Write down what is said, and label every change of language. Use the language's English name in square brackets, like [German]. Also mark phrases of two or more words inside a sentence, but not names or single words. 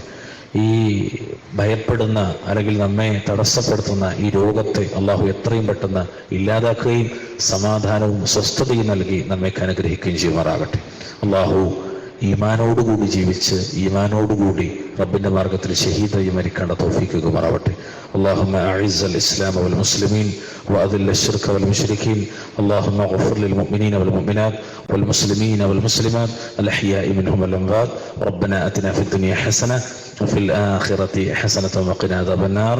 [Malayalam] ഈ ഭയപ്പെടുന്ന അല്ലെങ്കിൽ നമ്മെ തടസ്സപ്പെടുത്തുന്ന ഈ രോഗത്തെ അള്ളാഹു എത്രയും പെട്ടെന്ന് ഇല്ലാതാക്കുകയും സമാധാനവും സ്വസ്ഥതയും നൽകി നമ്മെ അനുഗ്രഹിക്കുകയും ചെയ്യുമാറാകട്ടെ. അള്ളാഹു ഈമാനോടുകൂടി ജീവിച്ച് ഈമാനോടുകൂടി റബ്ബിന്റെ മാർഗത്തിൽ ഷഹീദായി മരിക്കേണ്ട തൗഫീഖ് നൽകുമാറാവട്ടെ. [Arabic] اللهم أعز الإسلام والمسلمين وأذل الشرك والمشركين. اللهم اغفر للمؤمنين والمؤمنات والمسلمين والمسلمات الأحياء منهم والأموات. ربنا آتنا في الدنيا حسنة وفي الآخرة حسنة وقنا عذاب النار.